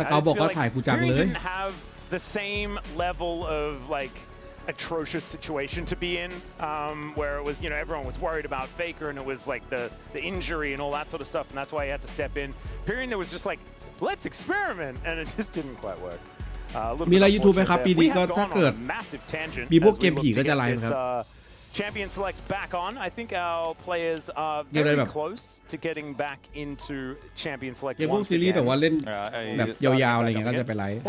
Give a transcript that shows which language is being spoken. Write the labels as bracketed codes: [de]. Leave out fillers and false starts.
[en] I just feel like Tyrion didn't have the same level of like atrocious situation to be in, where it was, you know, everyone was worried about Faker and it was like the injury and all that sort of stuff, and that's why he had to step in. Tyrion, it was just like, let's experiment, and it just didn't quite work. [th] มีอะไร YouTube ไหมครับปีนี้ก็ถ้าเกิดมีพวกเกมผีก็จะไลฟ์ครับ [en] Champion select back on. I think our players are very close to getting back into Champion select [th] เกมพวกซีรีส์แบบว่าเล่นแบบยาวๆอะไรเงี้ยก็จะไปไลฟ์